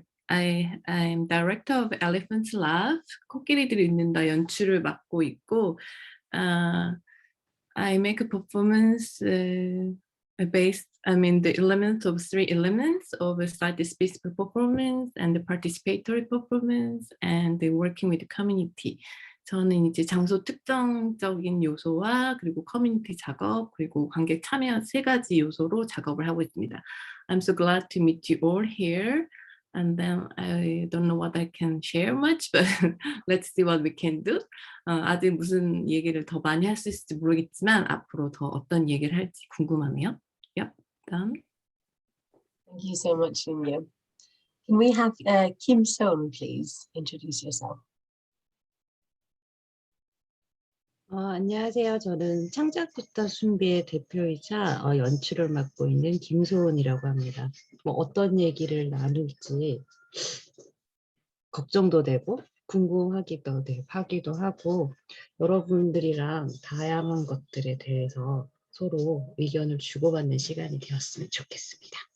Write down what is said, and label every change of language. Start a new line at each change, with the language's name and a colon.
English: I'm director of Elephant Lab.
Korean: 코끼리들이 있는다 연출을 맡고 있고,
English: I make a performance based, the elements of 3 elements of a site-specific performance and the participatory performance and the working with the community.
Korean: 저는 이제 장소 특정적인 요소와 그리고 커뮤니티 작업 그리고 관객 참여 3가지 요소로 작업을 하고 있습니다.
English: I'm so glad to meet you all here. And then I don't know what I can share much, but let's see what we can do.
Korean: 아직 무슨 얘기를 더 많이 할 수 있을지 모르겠지만 앞으로 더 어떤 얘기를 할지 궁금하네요.
English: Yep, done. Thank you so much, Jin-Yob. Can we have Kim Seon, please, introduce yourself?
Korean: 안녕하세요. 저는 창작집단 순비의 대표이자 연출을 맡고 있는 김소은이라고 합니다. 어떤 얘기를 나눌지 걱정도 되고 궁금하기도 하기도 하고 여러분들이랑 다양한 것들에 대해서 서로 의견을 주고받는 시간이 되었으면 좋겠습니다.